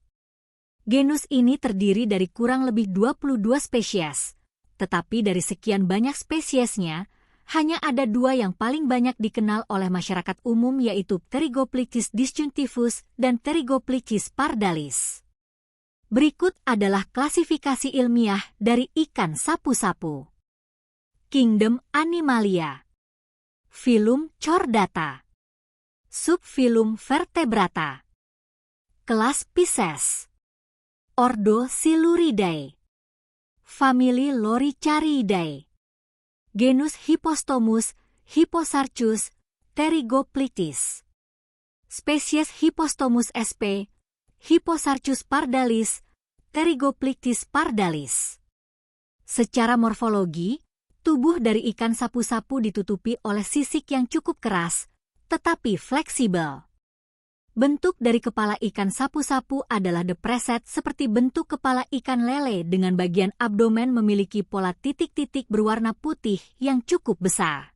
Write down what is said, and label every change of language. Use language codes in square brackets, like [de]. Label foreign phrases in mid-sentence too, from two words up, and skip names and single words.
[id] Genus ini terdiri dari kurang lebih 22 spesies, tetapi dari sekian banyak spesiesnya, hanya ada 2 yang paling banyak dikenal oleh masyarakat umum yaitu Pterygoplichis disjunctivus dan Pterygoplichis pardalis. Berikut adalah klasifikasi ilmiah dari ikan sapu-sapu. Kingdom Animalia. Filum Chordata. Subfilum Vertebrata. Kelas Pisces. Ordo Siluridae. Famili Loricariidae. Genus Hippostomus, Hipposarchus, Pterygoplichis. Spesies Hippostomus sp. Hipposarchus pardalis, Pterygoplichis pardalis. Secara morfologi, tubuh dari ikan sapu-sapu ditutupi oleh sisik yang cukup keras, tetapi fleksibel. Bentuk dari kepala ikan sapu-sapu adalah depreset seperti bentuk kepala ikan lele dengan bagian abdomen memiliki pola titik-titik berwarna putih yang cukup besar.